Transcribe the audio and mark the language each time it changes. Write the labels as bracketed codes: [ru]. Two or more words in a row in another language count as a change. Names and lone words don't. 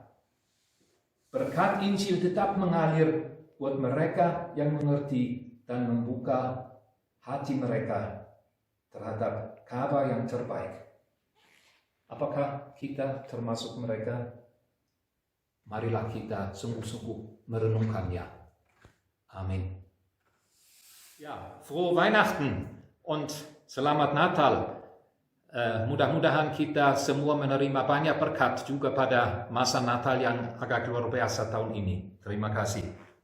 [id] Berkat Injil tetap mengalir buat mereka yang mengerti dan membuka hati mereka terhadap kabar yang terbaik. Apakah kita termasuk mereka? Marilah kita sungguh-sungguh merenungkannya. Amin. [de] Ja, frohe Weihnachten und [id] selamat Natal. Mudah-mudahan kita semua menerima banyak berkat juga pada masa Natal yang agak luar biasa tahun ini. Terima kasih.